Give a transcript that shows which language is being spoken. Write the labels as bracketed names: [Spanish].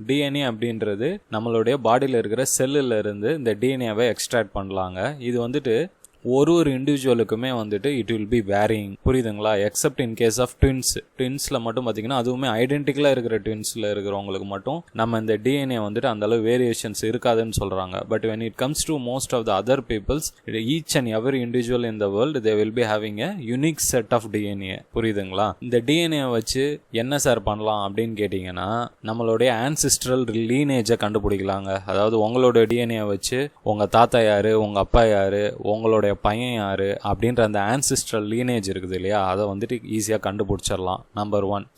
[Tamil] DNA அப்படின்றது நம்மளுடைய பாடியில் இருக்கிற செல்லுல இருந்து இந்த டிஎன்ஏவை எக்ஸ்ட்ராக்ட் பண்ணலாங்க. இது வந்துட்டு ஒரு இண்டிவிஜுவலுக்குமே வந்துட்டு [English] It will be varying. [Tamil] புரியுதுங்களா? [English] except in case of [Tamil] ட்வின்ஸில் மட்டும் பார்த்தீங்கன்னா, அதுவுமே ஐடென்டிக்கலாக இருக்கிற ட்வின்ஸில் இருக்கிறவங்களுக்கு மட்டும் நம்ம இந்த டிஎன்ஏ வந்துட்டு அந்த அளவு வேரியேஷன்ஸ் இருக்காதுன்னு சொல்கிறாங்க. [English] But when it comes to most of the other peoples, each and every individual in the world, they will be having a unique set of DNA. [Tamil] புரியுதுங்களா? இந்த டிஎன்ஏ வச்சு என்ன சார் பண்ணலாம் அப்படின்னு கேட்டிங்கன்னா, நம்மளுடைய ஆன்சிஸ்ட்ரல் லீனேஜை கண்டுபிடிக்கலாங்க. அதாவது உங்களோட டிஎன்ஏ வச்சு உங்கள் தாத்தா யாரு, உங்கள் அப்பா யாரு, உங்களுடைய பையன் யாரு அப்படின்ற அந்த ஆன்சிஸ்ட்ரல் லீனேஜ் இருக்குது இல்லையா, அதை வந்துட்டு ஈஸியாக கண்டுபிடிச்சிடலாம். நம்பர் 1.